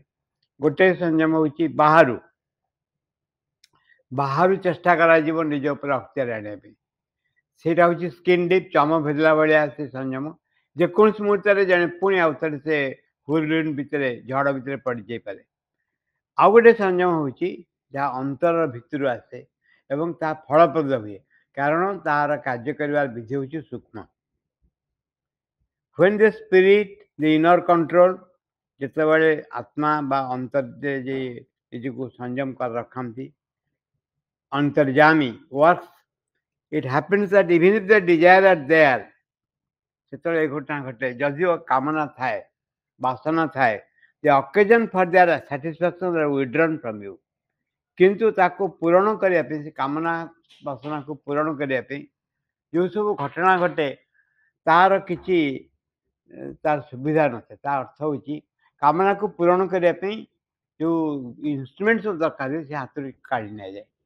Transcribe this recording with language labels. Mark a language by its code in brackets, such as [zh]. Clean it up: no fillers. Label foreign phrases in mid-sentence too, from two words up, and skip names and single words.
[or] ଗୋଟେ ସଂଯମ ହେଉଛି ବାହାରୁ ଚେଷ୍ଟା କରାଯିବ ନିଜ ଉପରେ ଅକ୍ତିଆର ଆଣିବା ପାଇଁ, ସେଇଟା ହେଉଛି [en] skin deep, [or] ଚମ ଭେଦିଲା ଭଳିଆ ସେ ସଂଯମ। ଯେକୌଣସି ମୁହୂର୍ତ୍ତରେ ଜଣେ ପୁଣି ଆଉଥରେ ସେ ହୁଇଲୱିଣ୍ଡ ଭିତରେ, ଝଡ଼ ଭିତରେ ପଡ଼ିଯାଇପାରେ। ଆଉ ଗୋଟେ ସଂଯମ ହେଉଛି ଯାହା ଅନ୍ତର ଭିତରୁ ଆସେ ଏବଂ ତାହା ଫଳପ୍ରଦ ହୁଏ, କାରଣ ତାହାର କାର୍ଯ୍ୟ କରିବାର ବିଧି ହେଉଛି ସୂକ୍ଷ୍ମ। [en] when the spirit, the inner control, [or] ଯେତେବେଳେ ଆତ୍ମା ବା ଅନ୍ତର୍ରେ ଯେ ନିଜକୁ ସଂଯମ କରି ରଖନ୍ତି, ଅନ୍ତର୍ଯାମୀ [en] works, it happens that even if the desire are there, [or] ସେତେବେଳେ ଏ ଘଟଣା ଘଟେ, ଯଦିଓ କାମନା ଥାଏ, ବାସନା ଥାଏ, [en] the occasion for their satisfaction are withdrawn from you। [or] କିନ୍ତୁ ତାକୁ ପୂରଣ କରିବା ପାଇଁ, ସେ କାମନା ବାସନାକୁ ପୂରଣ କରିବା ପାଇଁ ଯେଉଁ ସବୁ ଘଟଣା ଘଟେ, ତାହାର କିଛି ତାର ସୁବିଧା ନଥାଏ। ତା ଅର୍ଥ ହେଉଛି କାମନାକୁ ପୂରଣ କରିବା ପାଇଁ ଯେଉଁ ଇନଷ୍ଟ୍ରୁମେଣ୍ଟ ସବୁ ଦରକାର ହୁଏ, ସେ ହାତରୁ କାଢ଼ି ନିଆଯାଏ।